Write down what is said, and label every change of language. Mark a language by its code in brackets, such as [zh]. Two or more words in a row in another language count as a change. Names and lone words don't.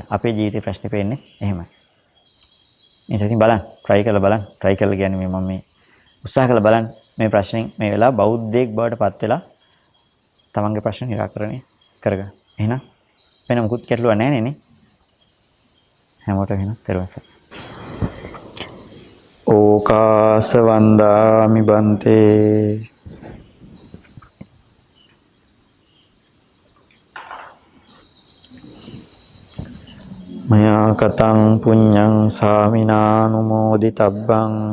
[si] අපේ ජීවිතේ ප්‍රශ්නේ පේන්නේ එහෙමයි. ඉතින් බලන්න try කරලා බලන්න. try කරලා කියන්නේ මම මේ උත්සාහ කරලා බලන්න මේ ප්‍රශ්نين මේ වෙලාව බෞද්ධයෙක් බවට පත් වෙලා තමන්ගේ ප්‍රශ්න निराකරණය කරගන්න. එහෙනම් වෙන මොකුත් ගැටලුවක් නැහැ නේ. හැමෝටම එහෙනම් පෙරවස. [pi] ඕකාස වන්දාමි බන්තේ මයා කතං පුඤ්ඤං සාමිනානුමෝදිතබ්බං